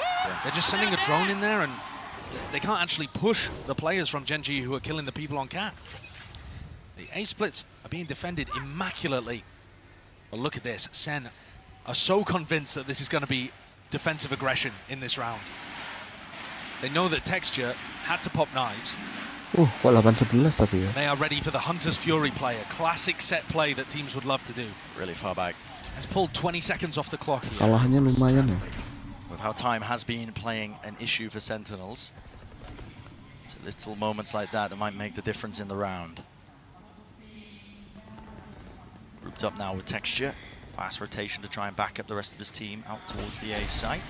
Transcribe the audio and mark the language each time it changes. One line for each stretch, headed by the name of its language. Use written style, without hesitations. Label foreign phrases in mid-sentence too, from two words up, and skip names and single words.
English: They're just sending a drone in there and they can't actually push the players from Gen G who are killing the people on cat. The A splits are being defended immaculately. But look at this, Sen are so convinced that this is going to be defensive aggression in this round. They know that Texture had to pop knives.
Indonesian: Kok 8-11 tapi ya.
English: They are ready for the Hunter's Fury play, a classic set play that teams would love to do. Really far back. Has pulled 20 seconds off the clock here.
Indonesian: Kalahnya lumayan ya.
English: With how time has been playing an issue for Sentinels. It's little moments like that that might make the difference in the round. Grouped up now with Texture. Fast rotation to try and back up the rest of his team out towards the A site.